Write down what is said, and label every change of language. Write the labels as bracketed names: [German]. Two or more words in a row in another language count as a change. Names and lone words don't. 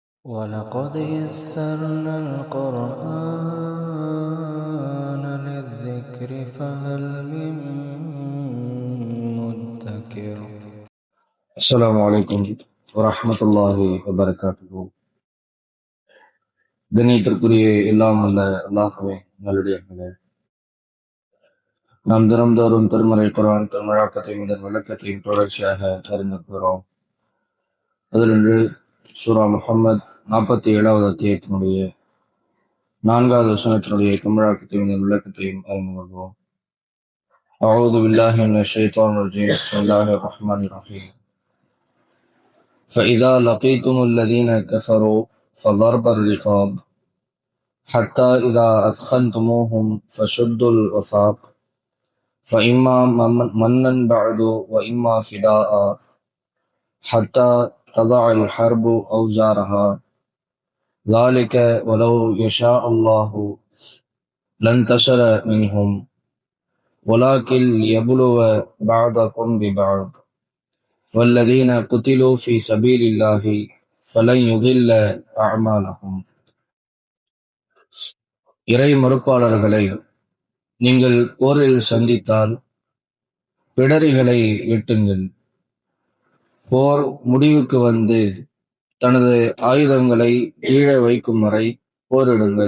[Arabic] وَلَقَدْ يَسَّرْنَا الْقُرْآنَ لِلذِّكْرِ فَهَلْ مِن مُّدَّكِرٍ. السلام عليكم ورحمة الله وبركاته. [Tamil] கண்ணியத்திற்குரிய எல்லாம் அல்ல அல்லாஹ்வே நல்லடியார்களே, நாம் தினம்தோறும் திருமறை குர்ஆன் திருமழாக்கத்தையும் இதன் விளக்கத்தையும் தொடர்ச்சியாக அறிந்திருக்கிறோம். அதிலிருந்து சூரா முஹம்மத் 47வது அத்தியாயத்தினுடைய 4வது வசனத்தினுடைய தமிழாக்கத்தையும் இதன் விளக்கத்தையும் அறிந்து கொள்வோம். [Arabic] أعوذ بالله من الشيطان الرجيم. بسم الله الرحمن الرحيم. فإذا لقيتم الذين كفروا فضرب الرقاب حتى إذا أثخنتموهم فشدوا الوثاق فإما منا بعد وإما فداء حتى تضع الحرب أوزارها ذلك ولو يشاء الله لانتصر منهم ولكن ليبلو بعضكم ببعض والذين قتلوا في سبيل الله فلن يضل أعمالهم. [Tamil] இறை மறுப்பாளர்களை நீங்கள் போரில் சந்தித்தால் பிடரிகளை வெட்டுங்கள். போர் முடிவுக்கு வந்து தனது ஆயுதங்களை கீழே வைக்கும் வரை போரிடுங்கள்.